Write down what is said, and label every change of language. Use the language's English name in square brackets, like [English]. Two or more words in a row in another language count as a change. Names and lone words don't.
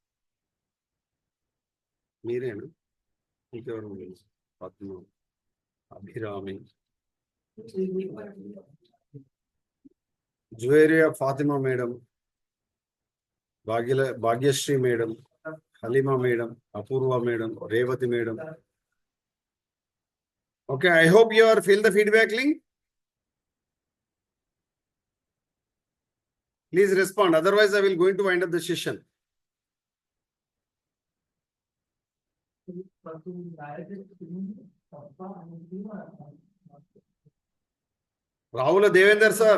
[Telugu] Meerenu. ఇంకెవరు తెలుసు? పద్మ, అభిరామి, [English] Juveria Fatima Madam, Bhagyashree Madam, Halima Madam, Apurva Madam, Revati Madam. Okay, I hope you are fill the feedback link. Please respond. Otherwise, I will going to wind up the session. Rahul Devender sir.